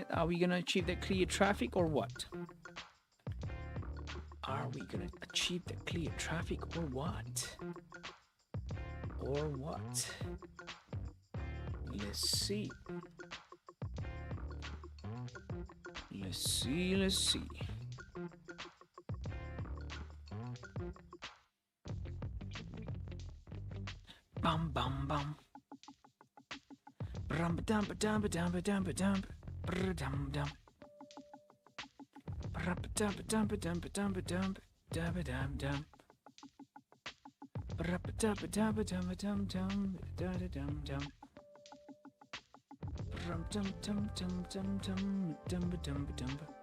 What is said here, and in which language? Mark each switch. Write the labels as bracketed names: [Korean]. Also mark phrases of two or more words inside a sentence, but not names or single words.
[English] Are we going to achieve that clear traffic or what? Are we going to achieve the clear traffic or what? Or what? Let's see. Let's see, let's see. Bum bum bum. Brum ba dum ba dum ba dum ba dum ba dum ba dum dum. Brum ba dum ba dum ba dum ba dum ba dum ba dum dum. Brum ba dum ba dum ba dum ba dum dum da da dum dum. Brum dum dum dum dum dum dum ba dum ba dum ba.